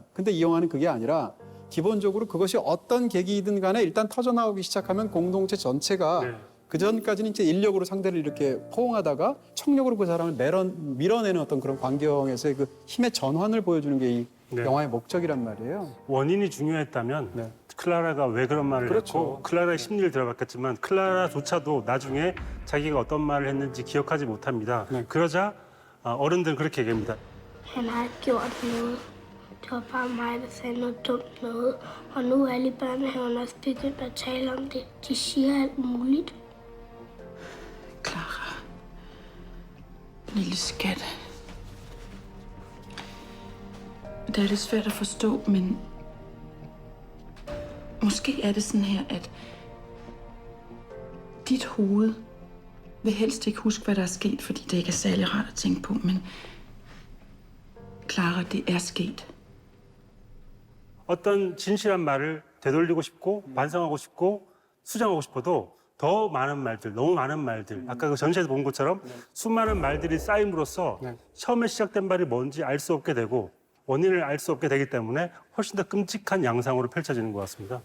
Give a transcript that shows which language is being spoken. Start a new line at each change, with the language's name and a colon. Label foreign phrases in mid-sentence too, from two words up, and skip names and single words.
Korean: 근데 이 영화는 그게 아니라 기본적으로 그것이 어떤 계기이든 간에 일단 터져나오기 시작하면 공동체 전체가 그 전까지는 이제 인력으로 상대를 이렇게 포옹하다가 청력으로 그 사람을 밀어내는 어떤 그런 광경에서의 그 힘의 전환을 보여주는 게 이 영화의 목적이란 말이에요. 원인이 중요했다면 클라라가 왜 그런 말을 했고 클라라의 심리를 들어봤겠지만 클라라조차도 나중에 자기가 어떤 말을 했는지 기억하지 못합니다. 그러자 어른들은 그렇게 얘기합니다.
Danish: Han har ikke gjort noget. Det var bare mig, der sagde noget dumt noget. Og nu er alle i børnehaven også begyndt at tale om det. De siger alt muligt. Clara. Lille skat. Det er lidt svært at forstå, men måske er det sådan her, at dit hoved vil helst ikke huske, hvad der er sket, fordi det ikke er særlig rart at tænke på, men Clara, det er sket.
Korean: 어떤 진실한 말을 되돌리고 싶고 반성하고 싶고 수정하고 싶어도 더 많은 말들, 너무 많은 말들 아까 그 전시에서 본 것처럼 수많은 말들이 쌓임으로써 처음에 시작된 말이 뭔지 알 수 없게 되고 원인을 알 수 없게 되기 때문에 훨씬 더 끔찍한 양상으로 펼쳐지는 것 같습니다.